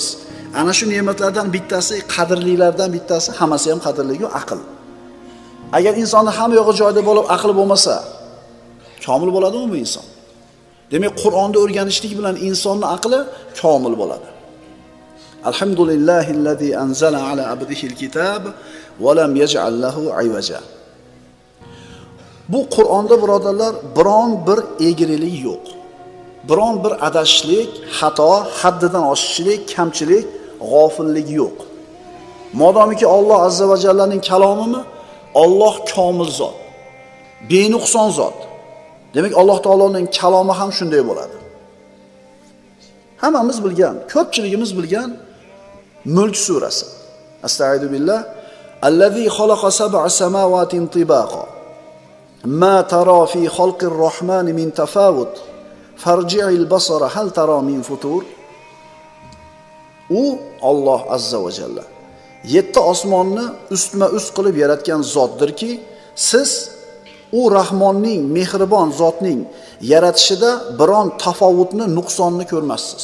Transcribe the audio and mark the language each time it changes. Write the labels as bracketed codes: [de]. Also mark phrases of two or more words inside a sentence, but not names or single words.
[uz] Ana shu ne'matlardan bittasi, qadrlilardan bittasi, hammasi ham qadrli-ku aql. Agar insonning hamma yog'i joyida bo'lib, aqli bo'lmasa, komil bo'ladimi bu inson? Demak, Qur'onni o'rganishlik bilan insonning aqli komil bo'ladi. [ar] الحمد لله الذي أنزل على عبده الكتاب ولم يجعل له عوجا. [uz] Bu Qur'onda birodarlar biron bir egrilik yo'q. Biron bir adashishlik, xato, haddidan oshishlik, kamchilik, g'ofillik yo'q. Modomiki Alloh azza va jallaning kalomimi, Alloh komil zot, benuqson zot. Demak, Alloh taoloning kalomi ham shunday bo'ladi. Hammamiz bilgan, ko'pchiligimiz bilgan Mulk surasi. [ar] أستغفر بالله. الذي خلق سبع سماوات طباقا. ما ترى في خلق الرحمن من تفاوت. فارجع البصر هل ترى من فطور. [uz] U Alloh azza va jalla 7 osmonni ustma-ust qilib yaratgan zotdirki, siz u Rahmonning, mehribon zotning yaratishida biron tafovutni, nuqsonni ko'rmassiz.